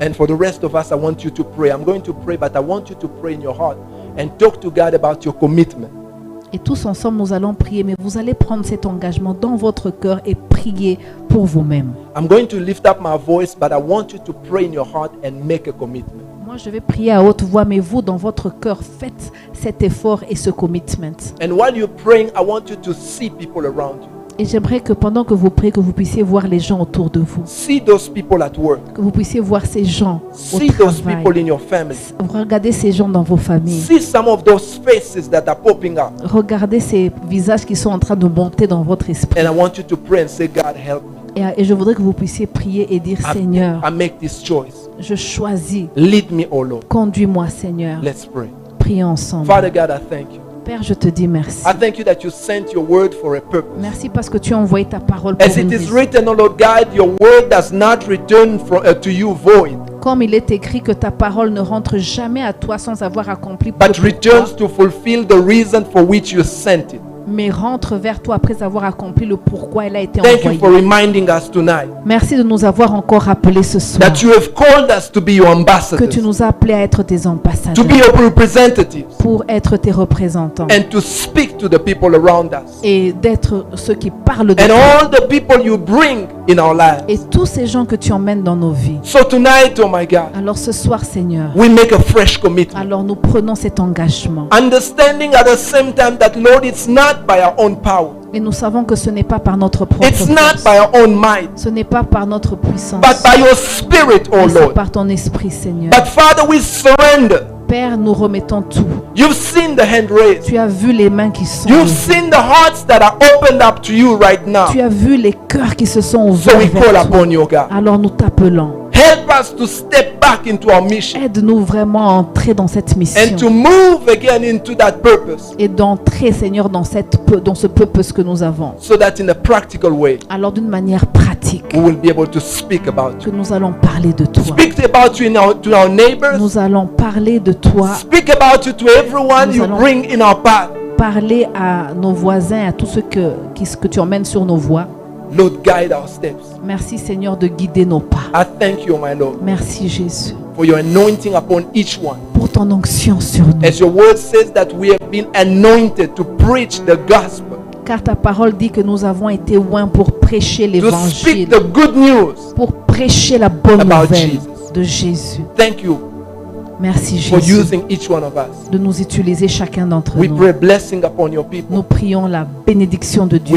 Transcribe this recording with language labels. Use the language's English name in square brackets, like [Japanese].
[English] And for the rest of us, I want you to pray. I'm going to pray, but I want you to pray in your heart and talk to God about your commitment. [French] Et tous ensemble, nous allons prier, mais vous allez prendre cet engagement dans votre cœur et prier pour vous-même. [English] I'm going to lift up my voice, but I want you to pray in your heart and make a commitment. [French] Moi, je vais prier à haute voix, mais vous, dans votre cœur, faites cet effort et ce commitment. [English] And while you're praying, I want you to see people around you. [French] Et j'aimerais que pendant que vous priez, que vous puissiez voir les gens autour de vous. [English] See those people at work. [French] Que vous puissiez voir ces gens au [English] See those [French] travail. [English] people in your family. [French] Regardez ces gens dans vos familles. [English] See some of those faces that are popping up. [French] Regardez ces visages qui sont en train de monter dans votre esprit. [English] And I want you to pray and say, God, help me. [French] Et je voudrais que vous puissiez prier et dire, Seigneur, [English] I make this choice. [French] je choisis. [English] Lead me, oh Lord. [French] Conduis-moi, Seigneur. [English] Let's pray. [French] Prions ensemble. [English] Father God, I thank you. [French] Père, je te dis merci. [English] I thank you that you sent your word for a purpose. [French] Merci parce que tu as envoyé ta parole pour [English] As [French] une [English] it is [French] raison. [English] written, oh Lord God, your word does not return to you void, [French] Comme il est écrit que ta parole ne rentre jamais à toi sans avoir accompli [English] but [French] pour [English] returns [French] toi, [English] to fulfill the reason for which you sent it. [French] mais rentre vers toi après avoir accompli le pourquoi elle a été [English] Thank you for [French] envoyée. [English] reminding us tonight [French] Merci de nous avoir encore rappelé ce soir [English] that you have called us to be your [French] que tu [English] ambassadors, [French] nous as appelés à être tes [English] to [French] ambassadeurs, [English] be your representatives, [French] pour être tes représentants [English] and to speak to the people around us. [French] et d'être ceux qui parlent de [English] And [French] toi. [English] all the people you bring in our [French] Et [English] lives. [French] tous ces gens que tu emmènes dans nos vies. [English] So tonight, oh my God, [French] Alors ce soir, Seigneur, [English] we make a fresh commitment. [French] alors nous prenons cet engagement. [English] Understanding at the same time that, Lord, it's not by our own power. [French] Et nous savons que ce n'est pas par notre propre [English] It's not [French] force. [English] by our own might, [French] Ce n'est pas par notre puissance. [English] but by your spirit, oh [French] Mais c'est [English] Lord. [French] par ton esprit, Seigneur. [English] But Father, we surrender. [French] Père, nous remettons tout. [English] You've seen the hand raised. [French] Tu as vu les mains qui sont [English] You've [French] levées. [English] seen the hearts that are opened up to you right now. [French] Tu as vu les cœurs qui se sont [English] So [French] ouverts [English] we call [French] vers toi. [English] upon you, God. [French] Alors nous t'appelons. [English] Help us to step back into our mission [French] Aide-nous vraiment à entrer dans cette [English] and [French] mission. [English] to move again into that purpose, [French] Et d'entrer, Seigneur, dans ce purpose que nous avons. [English] so that in a practical way, [French] Alors d'une manière pratique, [English] we will be able to speak about [French] que [English] you. [French] nous allons parler de toi. [English] Speak about you to our neighbors. [French] Nous allons parler de toi, [English] Speak about you to everyone [French] Nous [English] you [French] allons- [English] bring in our path. [French] parler à nos voisins, à tous ceux que tu emmènes sur nos voies. [English] Lord, guide our steps. [French] Merci, Seigneur, de guider nos pas. [English] I thank you, my Lord, [French] Merci, Jésus, [English] for your anointing upon each one. [French] pour ton onction sur nous. [English] As your word says that we have been anointed to preach the gospel, [French] Car ta parole dit que nous avons été oints pour prêcher [English] to [French] l'évangile, [English] speak the good news. [French] pour prêcher la bonne [English] about [French] nouvelle [English] Jesus. [French] de Jésus. [English] Thank you [French] Merci, [English] for [French] Jésus, [English] using each one of us. [French] de nous utiliser chacun d'entre [English] We [French] nous. [English] pray blessing upon your [French] Nous [English] people, [French] prions la bénédiction de Dieu